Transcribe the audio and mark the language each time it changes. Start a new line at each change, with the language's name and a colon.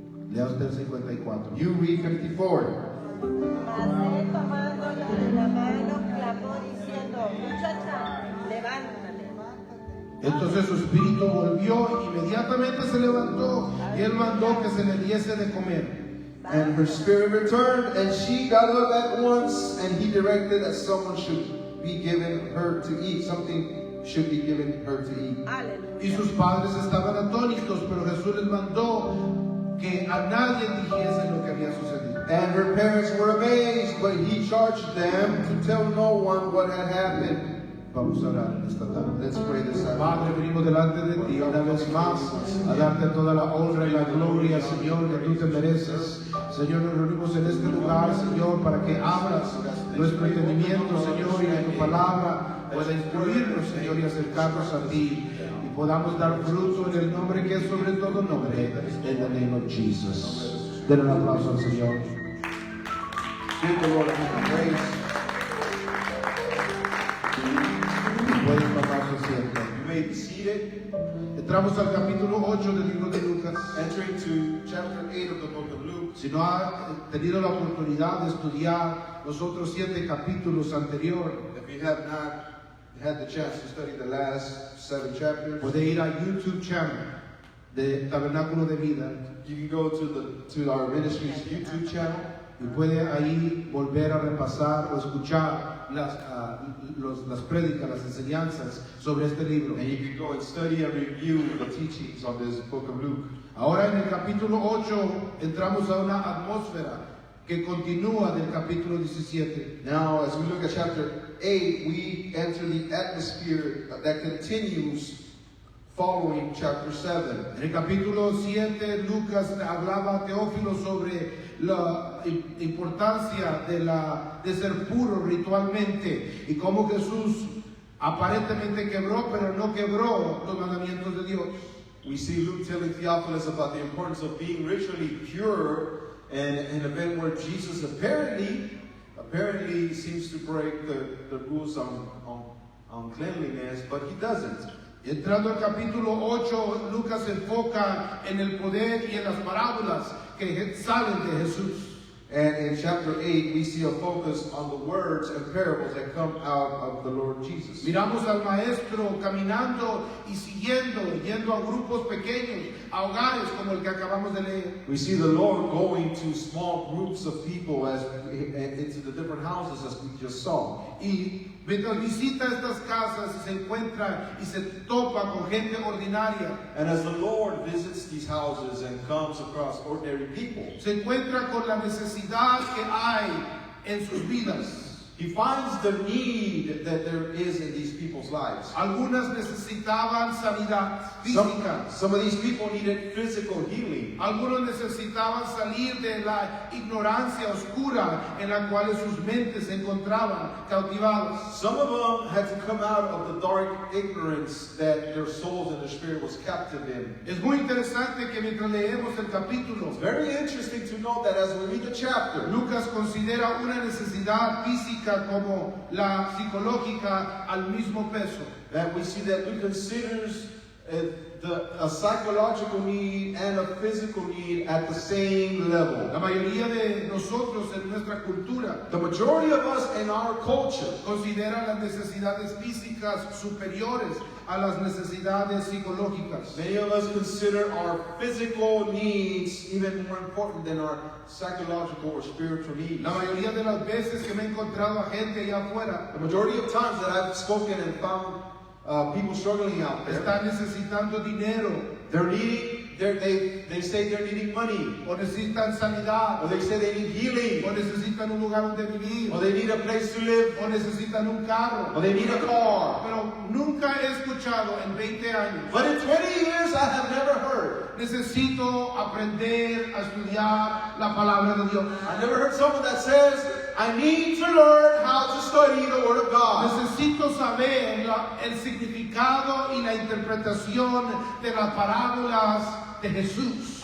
Spanish: Lea usted el 54.
English: You read 54.
Spanish: Mas él tomándola de la mano clamó diciendo, muchacha, levántate. Entonces su espíritu volvió, inmediatamente se levantó y él mandó que se le diese de comer.
English: And her spirit returned, and she got up at once, and he directed that someone should be given her to eat. Something should be given her to eat.
Spanish: Y sus padres estaban atónitos, pero Jesús les mandó que a nadie dijese lo que había sucedido.
English: And her parents were amazed, but he charged them to tell no one what had happened.
Spanish: Vamos a orar en esta tarde.
English: Let's pray this out.
Spanish: Padre, venimos delante de ti una vez más a darte toda la honra y la gloria, Señor, que tú te mereces. Señor, nos reunimos en este lugar, Señor, para que abras nuestro entendimiento, Señor, y que tu palabra pueda instruirnos, Señor, y acercarnos a ti. Y podamos dar fruto en el nombre que es sobre todo nombre, en
English: the name of Jesus.
Spanish: Den un aplauso al Señor.
English: Give the Lord a praise.
Spanish: Pueden tomar su asiento.
English: You may be seated.
Spanish: Entramos al capítulo 8 del libro de Lucas.
English: Entering to chapter 8 of the book of Luke.
Spanish: Si no ha tenido la oportunidad de estudiar los otros 7 capítulos anteriores,
English: If you have not had the chance to study the last 7 chapters,
Spanish: puede ir a YouTube channel de Tabernáculo de Vida
English: you can go to our ministry's YouTube channel,
Spanish: y puede ahí volver a repasar o escuchar las prédicas, las enseñanzas sobre este libro.
English: and you can go and study and review the teachings on this book of Luke.
Spanish: Ahora en el capítulo 8 entramos a una atmósfera que continúa del capítulo 17.
English: Now, as we look at chapter 8, we enter the atmosphere that continues following chapter 7.
Spanish: En el capítulo 7 Lucas hablaba a Teófilo sobre la importancia de ser puro ritualmente y cómo Jesús aparentemente quebró, pero no quebró los mandamientos de Dios.
English: We see Luke telling Theophilus about the importance of being ritually pure, and an event where Jesus apparently seems to break the rules on cleanliness, but he doesn't.
Spanish: Entrando al capítulo 8, Lucas se enfoca en el poder y en las parábolas que salen de Jesús.
English: And in chapter 8, we see a focus on the words and parables that come out of the Lord Jesus.
Spanish: Miramos al maestro caminando y yendo a grupos pequeños, a hogares como el que acabamos de leer.
English: We see the Lord going to small groups of people into the different houses as we just saw.
Spanish: Y mientras visita estas casas se encuentra y se topa con gente ordinaria.
English: And as the Lord visits these houses and comes across ordinary people,
Spanish: Se encuentra con la necesidad que hay en sus vidas.
English: He finds the need that there is in these people's lives.
Spanish: Algunas necesitaban sanidad física.
English: Some of these people needed physical healing.
Spanish: Algunos necesitaban salir de la ignorancia oscura en la cual sus mentes se encontraban cautivadas.
English: Some of them had to come out of the dark ignorance that their souls and their spirit was captive in.
Spanish: Es muy interesante que mientras leemos el capítulo,
English: It's very interesting to note that as we read the chapter,
Spanish: Lucas considera una necesidad física como la psicológica al mismo peso.
English: that we see that Luke considers a psychological need and a physical need at the same level.
Spanish: La mayoría de nosotros en nuestra cultura
English: The majority of us in our culture
Spanish: considera las necesidades físicas superiores a las necesidades psicológicas.
English: Many of us consider our physical needs even more important than our psychological or spiritual needs.
Spanish: La mayoría de las veces que me he encontrado a gente allá afuera
English: The majority of times that I've spoken and found people struggling out there,
Spanish: están necesitando dinero
English: they're needing, they say they're needing money,
Spanish: o necesitan sanidad
English: or they say they need healing,
Spanish: o necesitan un lugar donde vivir
English: or they need a place to live,
Spanish: o necesitan un carro.
English: or they need a car.
Spanish: Pero nunca he escuchado en 20 años:
English: But in 20 years, I have never heard.
Spanish: necesito aprender a estudiar la palabra de Dios.
English: I never heard someone that says, I need to learn how to study the Word of God.
Spanish: Necesito saber el significado y la interpretación de las parábolas de Jesús.